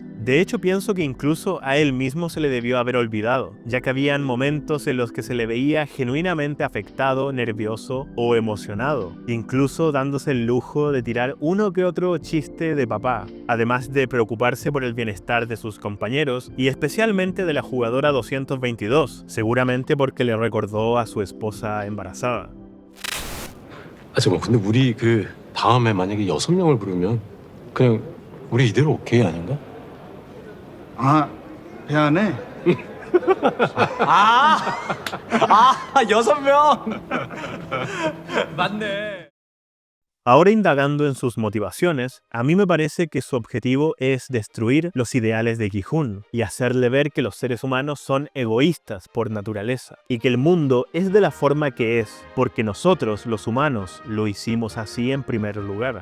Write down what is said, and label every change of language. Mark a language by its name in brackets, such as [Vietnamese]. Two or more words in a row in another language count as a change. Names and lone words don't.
[Spanish] De hecho, pienso que incluso a él mismo se le debió haber olvidado, ya que habían momentos en los que se le veía genuinamente afectado, nervioso o emocionado, incluso dándose el lujo de tirar uno que otro chiste de papá, además de preocuparse por el bienestar de sus compañeros y especialmente de la jugadora 222, seguramente porque le recordó a su esposa embarazada. [Korean] 잠깐만, 근데 우리 다음에 만약에 6명을 부르면 그냥 우리 이대로 오케이 아닌가? 아, 미안해. 6명! 맞네. [Spanish] Ahora indagando en sus motivaciones, a mí me parece que su objetivo es destruir los ideales de Gi-hun y hacerle ver que los seres humanos son egoístas por naturaleza y que el mundo es de la forma que es, porque nosotros, los humanos, lo hicimos así en primer lugar.